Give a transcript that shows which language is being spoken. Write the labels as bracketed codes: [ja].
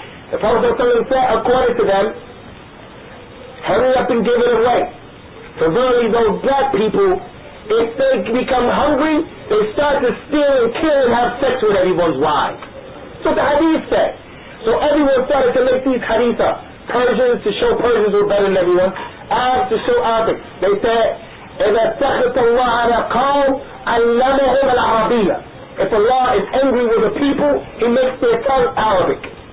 [en] The Prophet said, according to them, hurry up and give it away. For verily those black people, if they become hungry, they start to steal and kill and have sex with everyone's wives. So the hadith said. So everyone started to make these hadith up. Persians to show Persians were better than everyone. Arabs to show Arabic. They said, [ar] إِذَا سَخِطَ اللَّهَ عَلَى قَوْمٍ عَلَّمَهُمْ الْعَرَبِيَّةَ. [en] If Allah is angry with the people, He makes their tongue Arabic.